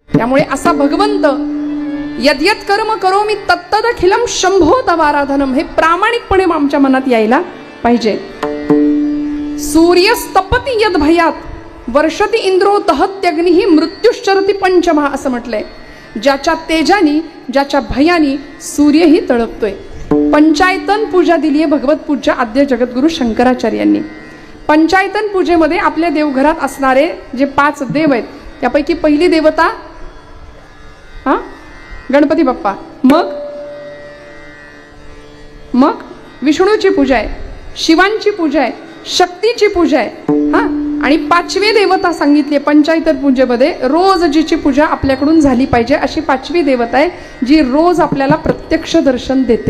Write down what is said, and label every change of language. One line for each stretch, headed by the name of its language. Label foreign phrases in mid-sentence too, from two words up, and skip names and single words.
Marathi: त्यामुळे असा भगवंत
Sanskrit: यद्यत कर्म करोमि तत्तदखिलम शंभो तवाराधनम
Marathi: हे प्रामाणिकपणे आमच्या मनात यायला पाहिजे.
Sanskrit: सूर्यस्तपति यद भयात वर्षति इंद्रो दहत्यग्निः मृत्युश्चरति पंचमः
Marathi: असं म्हटलंय. ज्याच्या तेजानी ज्याच्या भयानी सूर्यही तळपतोय. पंचायतन पूजा दिली आहे भगवत पूज्य आद्य जगद्गुरु शंकराचार्यांनी. पंचायतन पूजेमध्ये आपल्या देवघरात असणारे जे 5 देव आहेत त्यापैकी पहिली देवता गणपती बाप्पा, मग विष्णूची पूजा आहे, शिवांची पूजा आहे, शक्तीची पूजा आहे आणि 5वी देवता सांगितली पंचायतन पूजेमध्ये रोज जिची पूजा आपल्याकडून झाली पाहिजे अशी 5वी देवता आहे जी रोज आपल्याला प्रत्यक्ष दर्शन देते.